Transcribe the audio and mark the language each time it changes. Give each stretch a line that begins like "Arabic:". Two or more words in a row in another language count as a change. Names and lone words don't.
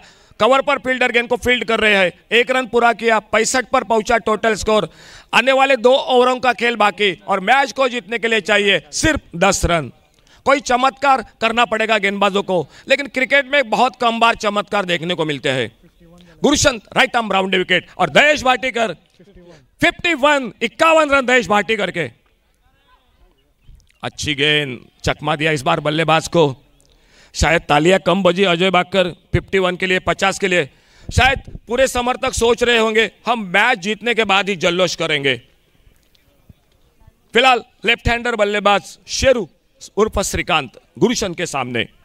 Hindi: कवर पर फील्डर गेंद को फील्ड कर रहे हैं। 1 रन पूरा किया, 65 पर पहुंचा
English: total score.
Hindi: आने वाले 2 ओवरों का खेल बाकी और मैच को जीतने के लिए चाहिए सिर्फ 10 रन। कोई चमत्कार करना पड़ेगा गेंदबाजों को, लेकिन क्रिकेट में बहुत कम बार चमत्कार देखने को मिलते हैं। गुरुशंत
English: right arm round wicket
Hindi: और दहेश भाटीकर 51 रन दहेश भाटीकर के। अच्छी गेंद, चकमा दिया इस बार बल्लेबाज को। शायद तालियां कम बजी अजय बाकर 51 के लिए, 50 के लिए। शायद पूरे समर्थक सोच रहे होंगे हम मैच जीतने के बाद ही जल्लोश करेंगे। फिलहाल
English: left hander
Hindi: बल्लेबाज शेरू उर्फ श्रीकांत गुरुशंत के सामने।